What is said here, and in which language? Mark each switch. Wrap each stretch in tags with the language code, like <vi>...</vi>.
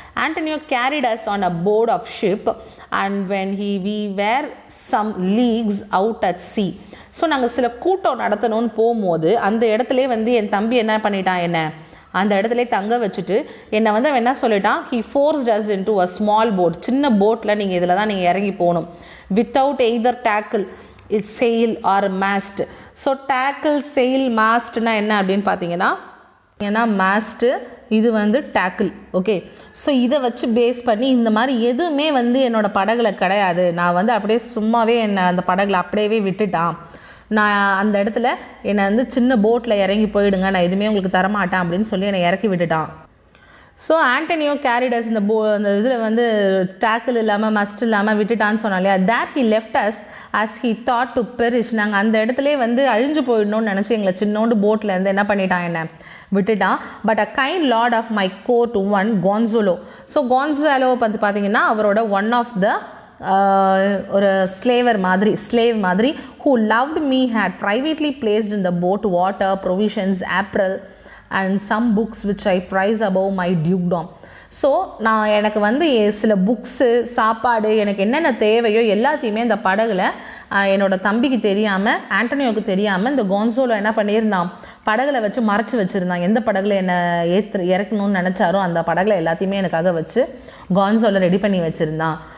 <en>Antonio carried us on a board of ship and when we were some leagues out at sea.</en> <ta>So நாங்கள் சில கூட்டம் நடத்தணும்னு போகும்போது அந்த இடத்துல வந்து என் தம்பி என்ன பண்ணிட்டான், அந்த இடத்துல தங்க வச்சுட்டு என்னை வந்து அவன் என்ன சொல்லிட்டான்,</ta> <en>he forced us into a small boat.</en> <ta>சின்ன போட்டில் நீங்கள் இதில் தான் நீங்கள் இறங்கி போகணும்.</ta> <en>without either tackle, sail or mast.</en> <ta>So tackle, sail, மாஸ்ட்னா என்ன அப்படின்னு பார்த்தீங்கன்னா, மாஸ்ட்டு, இது வந்து டேக்கிள். ஓகே, ஸோ இதை வச்சு பேஸ் பண்ணி இந்த மாதிரி எதுவுமே வந்து என்னோடய படகுல கிடையாது. நான் வந்து அப்படியே சும்மாவே என்னை அந்த படகுல அப்படியே விட்டுட்டான். நான் அந்த இடத்துல என்னை வந்து சின்ன போட்டில் இறங்கி போயிடுங்க, நான் எதுவுமே உங்களுக்கு தரமாட்டேன் அப்படின்னு சொல்லி என்னை இறக்கி விட்டுட்டான். ஸோ ஆண்டனியோ கேரிடஸ் இந்த அந்த இதில் வந்து டேக்கிள் இல்லாமல் மஸ்ட் இல்லாமல் விட்டுட்டான்னு சொன்னாலே,</ta> <en>That he left us as he thought to perish.</en> <ta>நாங்கள் அந்த இடத்துல வந்து அழிஞ்சு போயிடணும்னு நினச்சி எங்களை சின்னோண்டு போட்டில் இருந்து என்ன பண்ணிட்டான், என்ன விட்டுட்டான்.</ta> <en>But a kind Lord of my court one Gonzalo.</en> <ta>So கான்சாலோ வந்து பார்த்தீங்கன்னா அவரோட</ta> <en>one of the</en> <ta>ஒரு ஸ்லேவ் மாதிரி</ta> <en>who loved me had privately placed in the boat water, provisions, apparel and some books which I prize above my dukedom.</en> <ta>So நான் எனக்கு வந்து சில books, சாப்பாடு, எனக்கு என்னென்ன தேவையோ எல்லாத்தையுமே இந்த படகுல என்னோடய தம்பிக்கு தெரியாமல், ஆண்டனியோவுக்கு தெரியாமல் இந்த கான்சோலோ என்ன பண்ணியிருந்தான், படகுல வச்சு மறைச்சி வச்சுருந்தான். எந்த படகுல என்னை இறக்கணும்னு நினச்சாரோ அந்த படகுல எல்லாத்தையுமே எனக்காக வச்சு கான்சோலோ ரெடி பண்ணி வச்சுருந்தான்.</ta>